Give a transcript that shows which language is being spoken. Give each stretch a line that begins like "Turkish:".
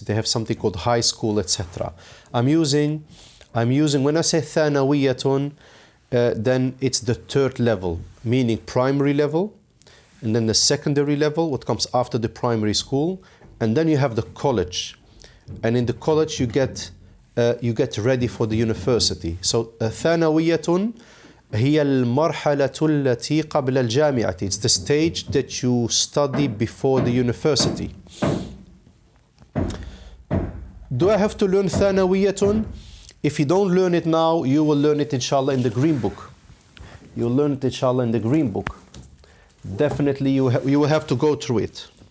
English: They have something called high school, etc. I'm using when I say thanawiyatun, then it's the third level, meaning primary level, and then the secondary level, what comes after the primary school, and then you have the college, and in the college you get ready for the university.
Arabic: So thanawiyatun هي المرحلة التي قبل الجامعة.
English: It's the stage that you study before the university. Do I have to learn thanawiyatun? If you don't learn it now, you will learn it inshallah in the green book. You'll learn it inshallah in the green book. Definitely you will have to go through it.